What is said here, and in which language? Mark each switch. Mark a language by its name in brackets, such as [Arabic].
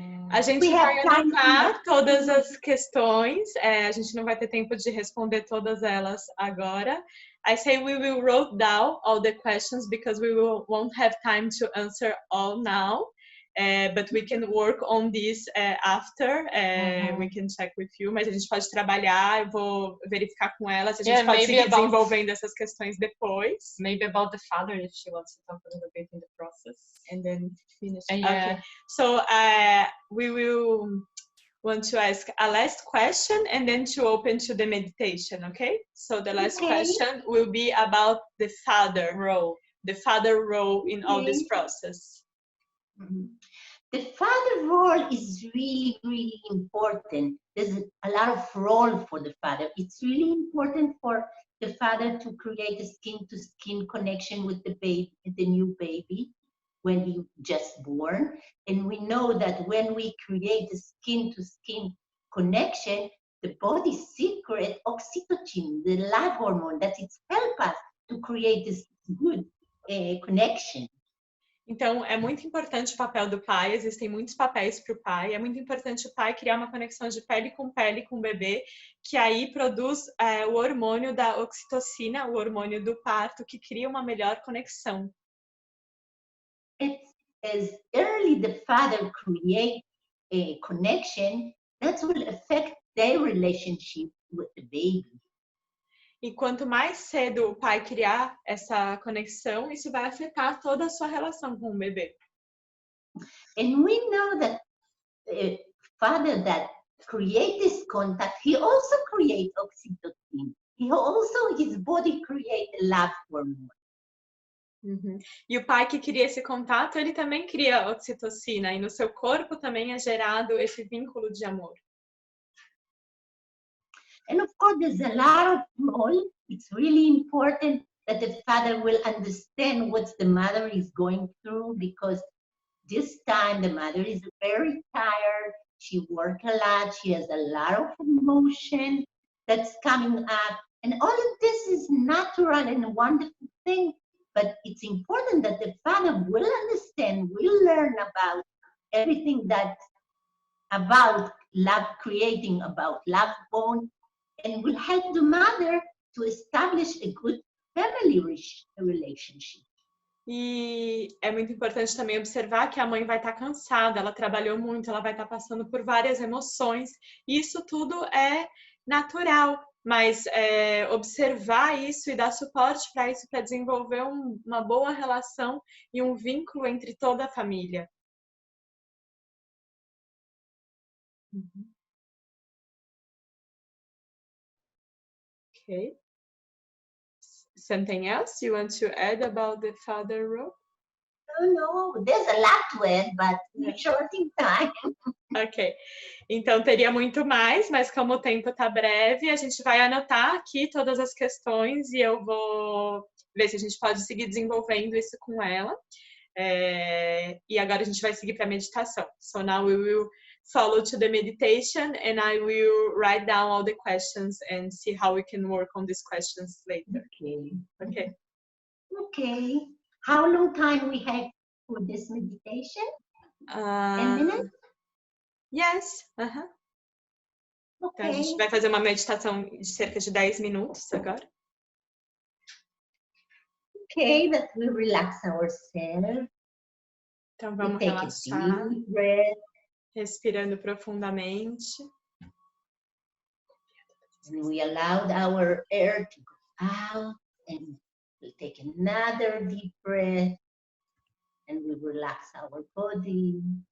[Portuguese] A gente vai anotar todas as questões, a gente não vai ter tempo de responder todas elas agora. [English] I say we will write down all the questions because we won't have time to answer all now, but we can work on this after. We can check with you, [Portuguese] mas a gente pode trabalhar, eu vou verificar com ela se a gente pode seguir desenvolvendo essas questões depois. [English] Maybe about the father, if she wants to talk a little bit in the process. And then finish. Yeah. Okay. So we will want to ask a last question and then to open to the meditation, okay? So the last question will be about the father role in all this process. The father role is really, really important. There's a lot of role for the father. It's really important for the father to create a skin-to-skin connection with the baby, the new baby, when you just born. And we know that when we create a skin-to-skin connection, the body's secret oxytocin, the love hormone, that it helps us to create this good connection. [Portuguese] Então, é muito importante o papel do pai, existem muitos papéis para o pai, é muito importante o pai criar uma conexão de pele com o bebê, que aí produz o hormônio da oxitocina, o hormônio do parto, que cria uma melhor conexão. [English] It's as early the father create a connection, that will affect their relationship with the baby. [Portuguese] E quanto mais cedo o pai criar essa conexão, isso vai afetar toda a sua relação com o bebê. [English] And we know that the father that create this contact, he also create oxytocin. His body create a love hormone. [Portuguese] E o pai que cria esse contato, ele também cria oxitocina, e no seu corpo também é gerado esse vínculo de amor. [English] And of course, there's a lot of role. It's really important that the father will understand what the mother is going through, because this time the mother is very tired. She worked a lot. She has a lot of emotion that's coming up. And all of this is natural and a wonderful thing. But it's important that the father will understand, will learn about everything that's about love, creating about love bond, and will help the mother to establish a good family relationship. [Portuguese] E é muito importante também observar que a mãe vai estar cansada, ela trabalhou muito, ela vai estar passando por várias emoções. Isso tudo é natural, mas observar isso e dar suporte para isso, para desenvolver uma boa relação e um vínculo entre toda a família. [English] Okay. Something else you want to add about the father role? No, there's a lot to add, but we're short in time. Ok. [Portuguese] Então, teria muito mais, mas como o tempo está breve, a gente vai anotar aqui todas as questões e eu vou ver se a gente pode seguir desenvolvendo isso com ela. E agora a gente vai seguir para a meditação. [English] So now we will follow to the meditation and I will write down all the questions and see how we can work on these questions later. Okay. Okay. Okay. How long time we have for this meditation? 10 minutes? Yes. [Portuguese] Então, a [English] Okay. [Portuguese] gente vai fazer uma meditação de cerca de 10 minutos agora. [English] Okay, that we relax ourselves. [Portuguese] Então, [English] We [Portuguese] vamos [English] take a [Portuguese] relaxar, [English] deep breath. [Portuguese] respirando profundamente. [English] And we allowed our air to go out, and we'll take another deep breath, and we relax our body.